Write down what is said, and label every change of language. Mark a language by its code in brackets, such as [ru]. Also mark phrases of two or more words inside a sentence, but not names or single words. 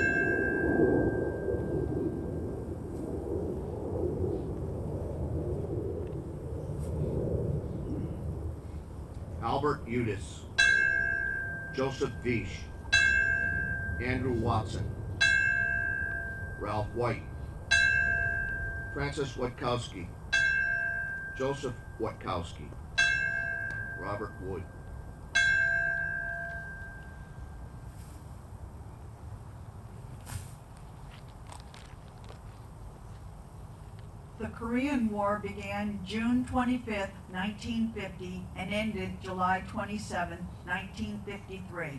[en] Albert Udis, Joseph Vish, Andrew Watson, Ralph White, Francis Watkowski, Joseph Watkowski, Robert Wood. The Korean War began June 25, 1950, and ended July 27, 1953.